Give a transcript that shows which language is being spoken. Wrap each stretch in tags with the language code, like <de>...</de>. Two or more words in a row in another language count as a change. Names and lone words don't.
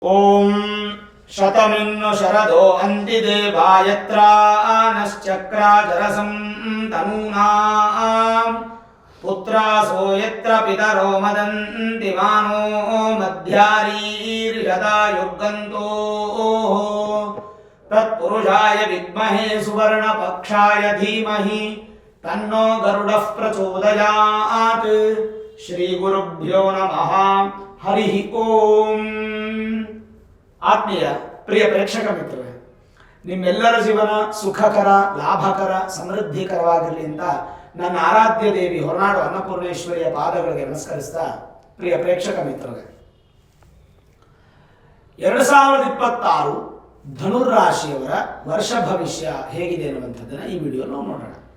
<sa>ಓಂ ಶತಮಿನ್ನು ಶರದೋ ಅಂತಿದೇವಾಯತ್ರಾನಶ್ಚಕ್ರಾಜರಸಂ ತನೂನಾಂ ಪುತ್ರಾಸೋ ಯತ್ರ ಪಿತರೋ ಮದಂತಿ ಮಾನೋ ಮಧ್ಯಾರೀರ್ಯದಾಯುರ್ಗಂತೋ ತತ್ಪುರುಷಾಯ ವಿದ್ಮಹೇ ಸುವರ್ಣಪಕ್ಷಾಯ ಧೀಮಹಿ ತನ್ನೋ ಗರುಡಃ ಪ್ರಚೋದಯಾತ್. ಶ್ರೀ ಗುರುಭ್ಯೋ ನಮಃ. ಹರಿ ಓಂ.</sa> <kn>ಆತ್ಮೀಯ ಪ್ರಿಯ ಪ್ರೇಕ್ಷಕ ಮಿತ್ರರೇ, ನಿಮ್ಮೆಲ್ಲರ ಜೀವನ ಸುಖಕರ, ಲಾಭಕರ, ಸಮೃದ್ಧಿಕರವಾಗಿರಲಿ ಅಂತ ನನ್ನ ಆರಾಧ್ಯ ದೇವಿ ಹೊರನಾಡು ಅನ್ನಪೂರ್ಣೇಶ್ವರಿಯ ಪಾದಗಳಿಗೆ ನಮಸ್ಕರಿಸ್ತಾ, ಪ್ರಿಯ ಪ್ರೇಕ್ಷಕ ಮಿತ್ರರೇ, 2026 ಧನುರಾಶಿಯವರ ವರ್ಷ ಭವಿಷ್ಯ ಹೇಗಿದೆ ಅನ್ನುವಂಥದ್ದನ್ನು ಈ ವಿಡಿಯೋ ನಾವು ನೋಡೋಣ.</kn>